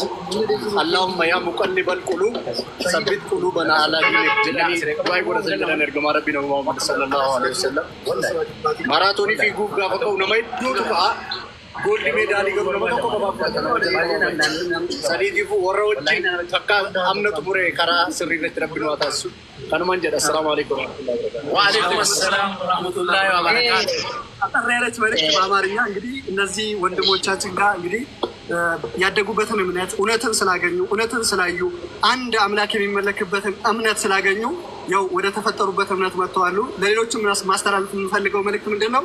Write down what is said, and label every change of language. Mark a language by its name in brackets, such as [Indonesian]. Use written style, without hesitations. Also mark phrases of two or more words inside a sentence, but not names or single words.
[Arabic] اللهم يا مقلب القلوب ثبت قلوبنا على دينك [Oromo] jedhanii baay'ee godhatan jedhan ergamaa Rabbi Nabi Muhammad [Arabic] صلى الله عليه وسلم. [Oromo] Maraatoonii fiiguuf gaafa ka'u nama hedduutu ka'a. Goolli meedaalii garuu nama tokko qabaaf sadiitiif warra wajjin takka amna xumure karaa sirrii irratti Rabbi nu taasisu. Kanumaan jedha. [Arabic] السلام عليكم وعليكم السلام ورحمة الله وبركاته። [Amharic] አጠራረች መልእክት በአማርኛ እንግዲህ እነዚህ ወንድሞቻችን ጋር እንግዲህ ያደጉበትን እምነት እውነትን ስላገኙ እውነትን ስላዩ አንድ አምላክ የሚመለክበትን እምነት ስላገኙ ያው ወደ ተፈጠሩበት እምነት መጥተዋል። ለሌሎችም ማስተላለፍ የምፈልገው መልእክት ምንድነው?